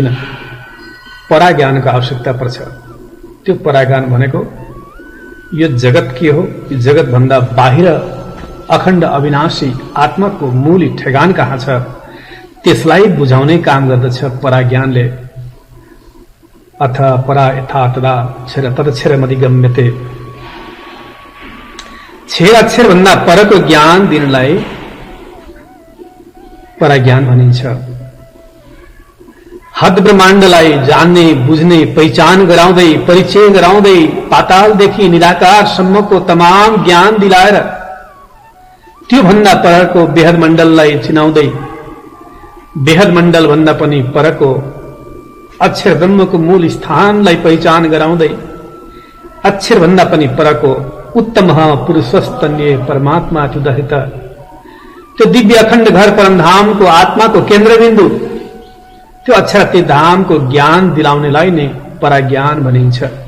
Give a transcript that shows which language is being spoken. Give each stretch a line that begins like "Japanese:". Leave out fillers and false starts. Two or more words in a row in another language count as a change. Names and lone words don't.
Nepali: परा ज्ञानको आवश्यकता पर्छ। त्यो परा ज्ञान भनेको यो जगत के हो, यो जगत भन्दा बाहिर अखण्ड अविनाशी आत्माको मूल ठेगान कहाँ छ, त्यसलाई बुझाउने काम गर्दछ पराज्ञानले।
Sanskrit: अथ परा यथा तदा क्षर तदक्षर मधिगम्यते।
Nepali: क्षर अक्षर भन्दा परको ज्ञान दिनलाई पराज्ञान भनिन्छ। हद ब्रह्माण्डलाई जान्ने बुझ्ने पहिचान गराउँदै परिचय गराउँदै पातालदेखि निराकारसम्मको तमाम ज्ञान दिलाएर त्यो भन्दा परको बेहद मण्डललाई चिनाउँदै बेहद मण्डल भन्दा पनि परको अक्षर ब्रह्मको मूल स्थानलाई पहिचान गराउँदै अक्षर भन्दा पनि परको उत्तम पुरुषस्तन्य परमात्मा तुदहित त्यो दिव्य अखण्ड घर परमधामको आत्माको केन्द्रबिन्दु त्यो अक्षराती धामको ज्ञान दिलाउनेलाई नै पराज्ञान भनिन्छ।